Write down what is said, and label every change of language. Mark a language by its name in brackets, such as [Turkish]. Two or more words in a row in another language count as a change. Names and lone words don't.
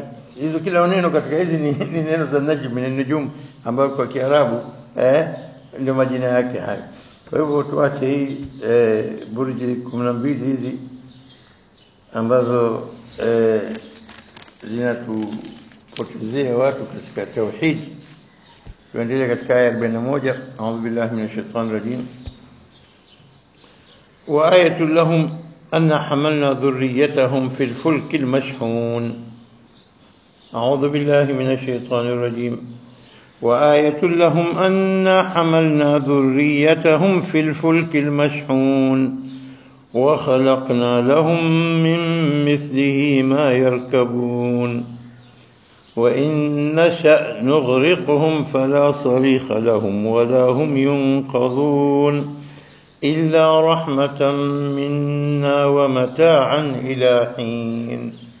[Swahili] Hizo kila neno katika hizi ni neno za [Arabic] نجم من النجوم [Swahili] ambayo kwa Kiarabu ndio majina yake haya. Kwa hivyo tuache hii burji 12 hizi ambazo zinatupotezea watu katika tauhid. Tuendelee katika aya 41. [Arabic] أعوذ بالله من الشيطان الرجيم وآية لهم أنا حملنا ذريتهم في الفلك المشحون. أعوذ بالله من الشيطان الرجيم. وآية لهم أنا حملنا ذريتهم في الفلك المشحون وخلقنا لهم من مثله ما يركبون وإن نشأ نغرقهم فلا صريخ لهم ولا هم ينقذون إلا رحمة منا ومتاعا إلى حين.